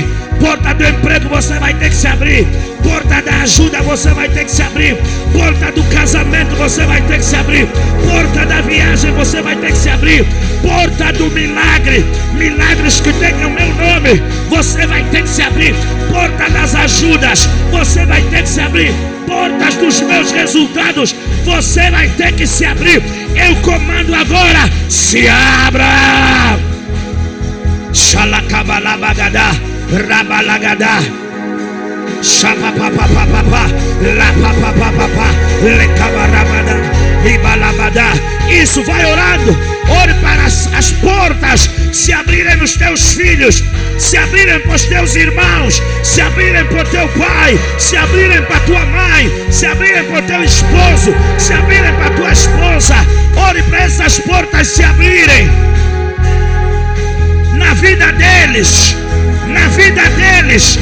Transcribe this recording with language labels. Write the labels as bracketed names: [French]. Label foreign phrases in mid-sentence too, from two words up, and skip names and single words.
[Portuguese] Porta do emprego você vai ter que se abrir, porta da ajuda você vai ter que se abrir, porta do casamento você vai ter que se abrir, porta da viagem você vai ter que se abrir, porta do milagre, milagres que tenham meu nome, você vai ter que se abrir, porta das ajudas você vai ter que se abrir, portas dos meus resultados você vai ter que se abrir. Eu comando agora: se abra. Xalacabalabagada, rabalagada, xapapapapapá, lapapapapá, lecabarabada, ibalabada. Isso, vai orando. Ore para as portas se abrirem nos teus filhos, se abrirem para os teus irmãos, se abrirem para o teu pai, se abrirem para a tua mãe, se abrirem para o teu esposo, se abrirem para a tua esposa. Ore para essas portas se abrirem na vida deles, na vida deles.